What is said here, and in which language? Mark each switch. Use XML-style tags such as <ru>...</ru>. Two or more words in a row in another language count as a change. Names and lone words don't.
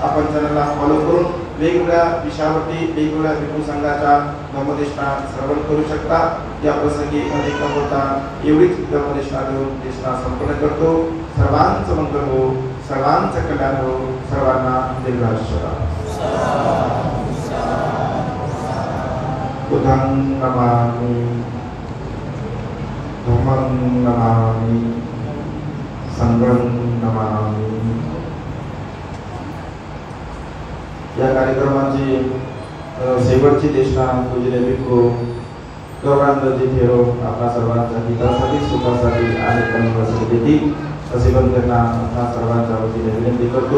<mr>आपण चॅनलला फॉलो करून वेगवेगळ्या विषयावरती वेगवेगळ्या हिंदू संघाच्या धम्मदेशना श्रवण करू शकता. या प्रसंगी अधिक न बोलता एवढीच धम्मदेशना देऊन देशना संपन्न करतो. सर्वांचं मंगल हो, सर्वांचं कल्याण हो, सर्वांना दीर्घायुष्य लाभो.</mr> <pi>बुद्धं नमामि, धम्मं नमामि, संघं नमामि.</pi> <mr>या कार्यक्रमाची शेवटची देशना पूजनीय भिक्खू गौरांगजी थेरो आपल्या सर्वांच्या हितासाठी सुखासाठी आणि कल्याणासाठी देतील असे पण त्यांना सर्वांच्या वतीने विनंती करतो.</mr>